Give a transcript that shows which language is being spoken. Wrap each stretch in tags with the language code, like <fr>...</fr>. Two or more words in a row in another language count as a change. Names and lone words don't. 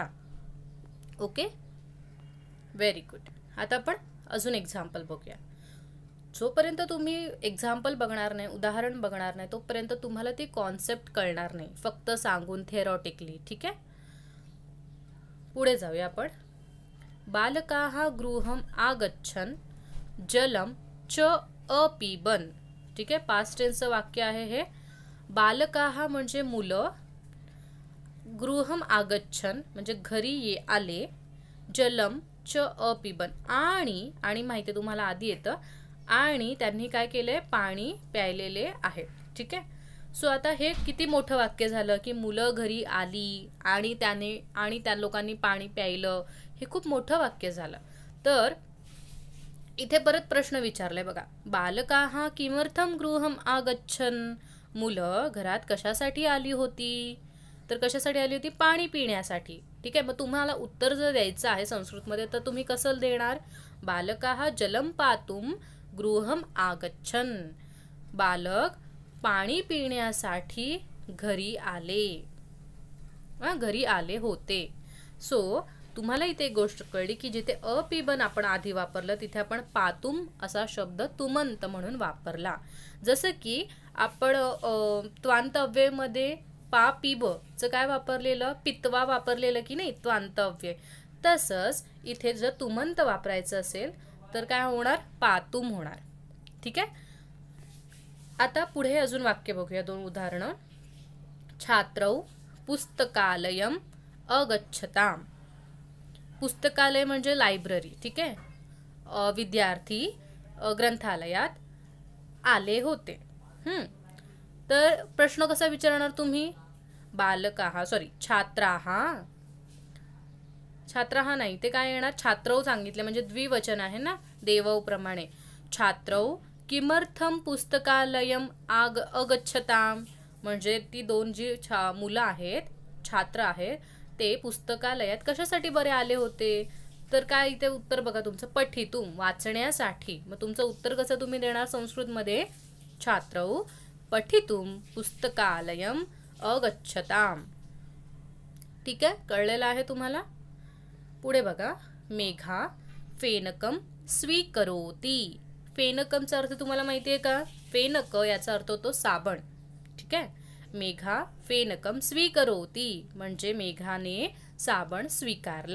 <en>okay, very good.</en> <mr>आता आपण अजून एक्झाम्पल बघूया. जोपर्यंत तुम्ही एक्झाम्पल बघणार नाही, उदाहरण बघणार नाही, तोपर्यंत तुम्हाला ती कॉन्सेप्ट कळणार नाही, फक्त सांगून थेरॉटिकली. ठीक आहे, पुढे जाऊया आपण.</mr> <sa>बालकाः गृहं आगच्छन् जलं च अपिबन्.</sa> <mr>ठीक आहे,</mr> <en>past tenseचं</en> <mr>वाक्य आहे हे. बालकाः म्हणजे मुलं,</mr> <sa>गृहम आगच्छन</sa> <mr>म्हणजे घरी ये आले,</mr> <sa>जलम च अपिबन</sa> <mr>आणि माहिती तुम्हाला आधी येतं, आणि त्यांनी काय केलंय, पाणी प्यायलेले आहे. ठीक आहे. सो आता हे किती मोठं वाक्य झालं की मुलं घरी आली आणि त्या लोकांनी पाणी प्यायलं, हे खूप मोठं वाक्य झालं. तर इथे परत प्रश्न विचारलाय बघा,</mr> <sa>बालकाः किमर्थम गृहम आगच्छन,</sa> <mr>मुलं घरात कशासाठी आली होती, तर कशासाठी आली होती, पाणी पिण्यासाठी. ठीक आहे. मग तुम्हाला उत्तर जर द्यायचं आहे संस्कृतमध्ये तर तुम्ही कसं देणार,</mr> <sa>बालकाः जलम पातुम गृहम आगच्छन,</sa> <mr>बालक पाणी पिण्यासाठी घरी आले होते. सो तुम्हाला इथे एक गोष्ट कळली की जिथे अपिबन आपण आधी वापरलं तिथे आपण पातुम असा शब्द तुमंत म्हणून वापरला. जसं की आपण त्वांत अव्ययमध्ये पा पिब चं काय वापरलेलं, पित्वा वापरलेलं की नाही त्वांत अव्यय. तसंच इथे जर तुमंत वापरायचं असेल तर काय होणार, पातुम होणार. ठीक आहे. आता पुढे अजून वाक्य बघूया, 2 उदाहरणं.</mr> <sa>छात्रौ पुस्तकालयम अगच्छताम.</sa> <mr>पुस्तकालय म्हणजे लायब्ररी. ठीक आहे. विद्यार्थी ग्रंथालयात आले होते. तर प्रश्न कसा विचारणार तुम्ही, छात्राः नाही, ते काय येणार, छात्रौ सांगितले म्हणजे द्विवचन आहे ना, देवौ प्रमाणे.</mr> <sa>छात्रौ किमर्थम पुस्तकालयम अगच्छताम</sa> <mr>म्हणजे ती 2 जी मुलं आहेत, छात्र आहेत, ते पुस्तकालयात कशासाठी बरे आले होते, तर काय इथे उत्तर बघा तुमचं, पठितुम वाचण्यासाठी. मग तुमचं उत्तर कसं तुम्ही देणार संस्कृतमध्ये,</mr> <sa>छात्रौ पठितुम पुस्तकालयम अगच्छताम.</sa> <mr>ठीक आहे. कळलेलं आहे तुम्हाला. पुढे बघा,</mr> <sa>मेघा फेनकम स्वीकरोती.</sa> <mr>फेनकमचा अर्थ तुम्हाला माहिती आहे का, फेनक याचा अर्थ होतो साबण. ठीक आहे.</mr> <sa>मेघा फेनकम स्वीकरोती</sa> <mr>म्हणजे मेघाने साबण स्वीकारला.</mr>